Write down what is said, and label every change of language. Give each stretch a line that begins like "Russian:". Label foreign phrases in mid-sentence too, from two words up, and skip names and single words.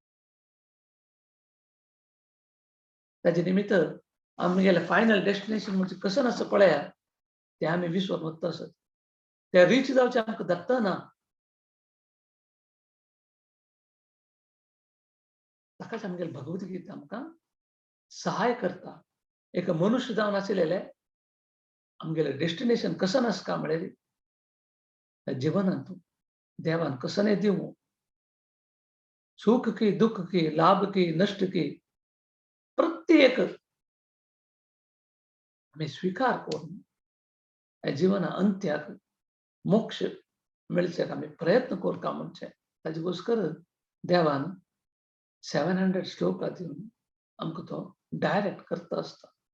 Konkani: ताजे निमित्त आमगेले
English: final destination
Konkani: म्हणजे कसं आसा पळया ते आमी विसरून वता आसत ते रीच जावचे आमकां दत्ता ना ताकाच आमगेली भगवद्गीता आमकां सहाय करता. एक मनुष्य जावन आशिल्ले आमगेलें डेस्टिनेशन कसं आसता म्हळ्यार ह्या जिवनांत देवान कसं दिवं सुख की दुःख की लाभ की नष्ट की प्रत्येक आम्ही स्वीकार करून ह्या जिवना अंत्याक मोक्ष मेळचेक आमी प्रयत्न करता म्हणचे ताजे घोस्कर देवान 700 श्लोका दिवन आमकां तो डायरेक्ट करता आसता.